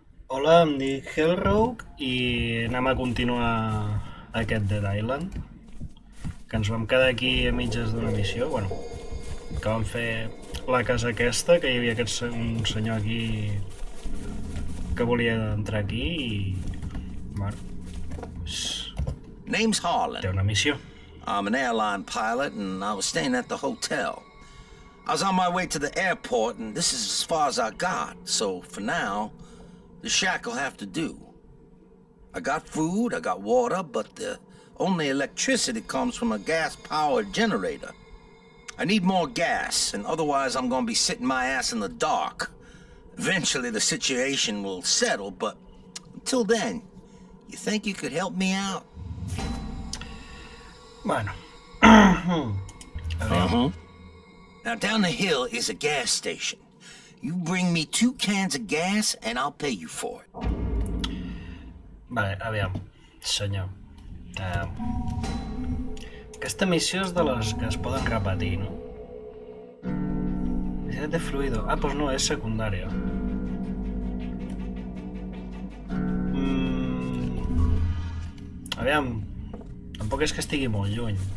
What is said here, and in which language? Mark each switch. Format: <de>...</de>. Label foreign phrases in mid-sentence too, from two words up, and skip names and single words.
<ca>Hola, em dic Hellrogue i anem a continuar aquest Dead Island, que ens vam quedar aquí a mitges d'una missió, bueno, que vam fer la casa aquesta, que hi havia un senyor aquí que volia entrar aquí i, bueno,</ca> <en>Name's Harlan.</en> <ca>té una missió.</ca> <en>I'm an airline pilot, and I was staying at the hotel. I was on my way to the airport, and this is as far as I got. So for now, the shack will have to do. I got food, I got water, but the only electricity comes from a gas-powered generator. I need more gas, and otherwise I'm gonna be sitting my ass in the dark. Eventually the situation will settle, but until then, you think you could help me out?</en> <ca>Bueno.</ca> <en>Now down the hill is a gas station. You bring me 2 cans of gas and I'll pay you for it.</en> <ca>Vale, aviam, senyor. Aquesta missió és de les que es poden repetir, no? Necessitat de fluido. Ah, doncs no, és secundària. Aviam, tampoc és que estigui molt lluny.</ca>